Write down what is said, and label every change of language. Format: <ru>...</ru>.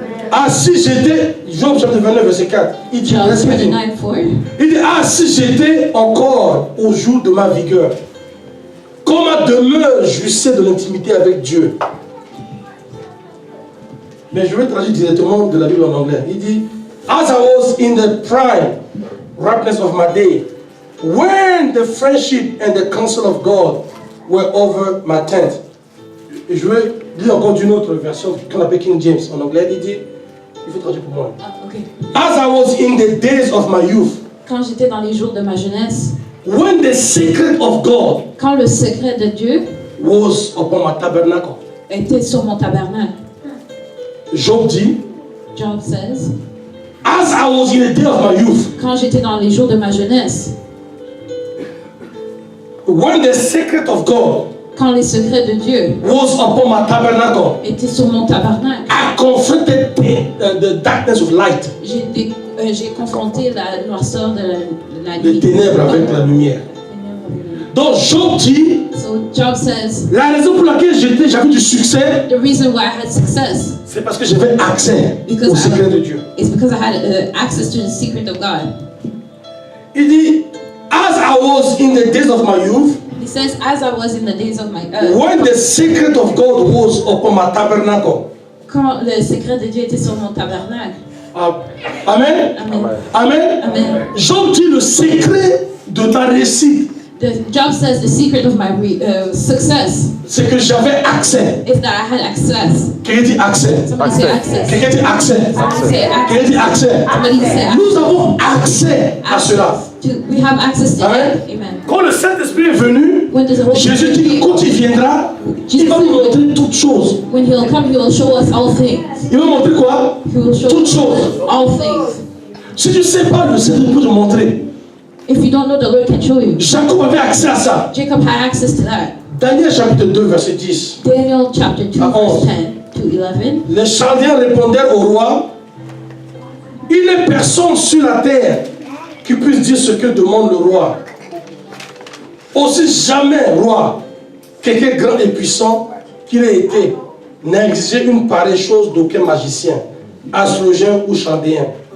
<fr>Ah, si j'étais, Job chapitre 29, verset 4, il dit, Job laisse-moi dire. 29:4. Il dit, ah, si j'étais encore au jour de ma vigueur, quand ma demeure jouissait de l'intimité avec Dieu. Mais je vais traduire directement de la Bible en anglais. Il dit,</fr> <en>as I was in the prime ripeness of my day, when the friendship and the counsel of God were over my tent.</en> <fr>Et je vais lire encore d'une autre version qu'on appelle King James en anglais. Il dit, il faut traduire pour moi. Ah, ok.</fr> <en>As I was in the days of my youth,</en> <fr>Quand j'étais dans les jours de ma jeunesse,</fr> <en>when the secret of God</en> <fr>quand le secret de Dieu</fr> <en>was upon my tabernacle.</en> <fr>était sur mon tabernacle, Job dit,</fr> <en>Job says, as I was in the day of my youth,</en> <fr>quand j'étais dans les jours de ma jeunesse,</fr> <en>when the secret of God</en> <fr>quand les secrets de Dieu</fr> <en>was upon my tabernacle,</en> <fr>étaient sur mon tabernacle,</fr> <en>I confronted the darkness of light,</en> <fr>j'ai confronté la noirceur de la les nuit. ténèbres avec la lumière. Donc Job dit,</fr> <en>So Job says,</en> <fr>la raison pour laquelle j'avais du succès,</fr> <en>the reason why I had success</en> <fr>c'est parce que j'avais accès</fr> <en>Because</en> <fr>au secret de Dieu.</fr> <en>is because I had access to the secret of God.</en> <fr>Il dit,</fr> <en>as I was in the days of my youth, He says, as I was in the days of my when the secret of God was upon my tabernacle.</en> <fr>quand le secret de Dieu était sur mon tabernacle. Amen. Amen. Amen. Amen. Job dit le secret de ta réussite,</fr> <en>Job says the secret of my success</en> <fr>c'est que j'avais accès.</fr> <en>is that I had access.</en> <fr>Quelqu'un dit accès.</fr> <en>Somebody say access.</en> <fr>Quelqu'un dit accès.</fr> <en>Somebody say</en> <fr>Quelqu'un dit</fr> <en>access.</en> <fr>accès.</fr> <en>Somebody say access.</en> <fr>Nous avons accès à cela.</fr> <en>We have access to Amen. it. Amen.</en> <fr>Quand le Saint-Esprit est venu,</fr> <en>When the Holy</en> <fr>Jésus dit</fr> <en>Spirit,</en> <fr>que quand il viendra, il va nous montrer toutes choses.</fr> <en>when He'll come, He will show us all things.</en> <fr>Il va montrer quoi?</fr> <en>He will show</en> <fr>Toutes</fr> <en>us</en> <fr>choses.</fr> <en>all things.</en> <fr>Si tu ne sais pas, le Seigneur peut te montrer.</fr> <en>If you don't know, the Lord can show you.</en> <fr>Jacob avait accès à ça.</fr> <en>Jacob had access to that.</en> <fr>Daniel chapitre 2, verset 10.</fr> <en>Daniel chapter 2,</en> <fr>À 11.</fr> <en>verse 10 to 11.</en> <fr>Les Chaldéens répondirent au roi, il n'est personne sur la terre qui puisse dire ce que demande le roi. Aussi jamais, roi, quelqu'un grand et puissant qu'il ait été, n'a exigé une pareille chose d'aucun magicien, astrologien ou chaldéen.</fr>